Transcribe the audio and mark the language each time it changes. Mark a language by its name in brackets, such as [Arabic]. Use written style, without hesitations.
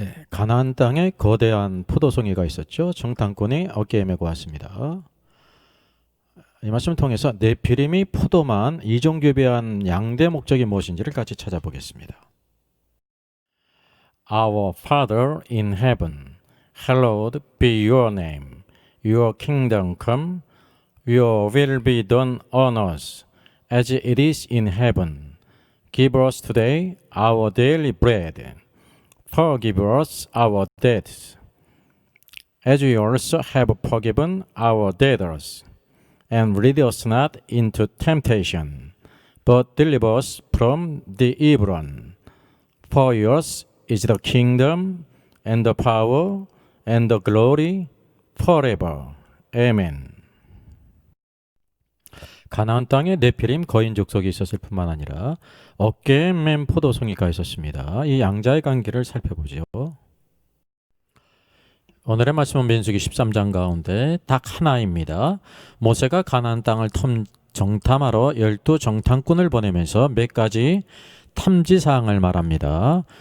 [Korean] 가나안 땅에 거대한 포도송이가 있었죠. 정탐꾼이 어깨에 메고 왔습니다. 이 말씀을 통해서 네피림이 포도만 이종교배한 양대 목적이 무엇인지를 같이 찾아보겠습니다. [English] Our Father in heaven, hallowed be your name. Your kingdom come, your will be done on earth as it is in heaven. Give us today our daily bread. Forgive us our debts, as we also have forgiven our debtors. And lead us not into temptation, but deliver us from the evil one. For yours is the kingdom, and the power, and the glory, forever. Amen. [Korean] 가나안 땅에 네피림 거인 족속이 있었을 뿐만 아니라 어깨에 맨 포도송이가 있었습니다. 이 양자의 관계를 살펴보죠. 오늘의 말씀은 민수기 13장 가운데 딱 하나입니다. 모세가 가나안 땅을 정탐하러 12 정탐꾼을 보내면서 몇 가지 탐지사항을 말합니다.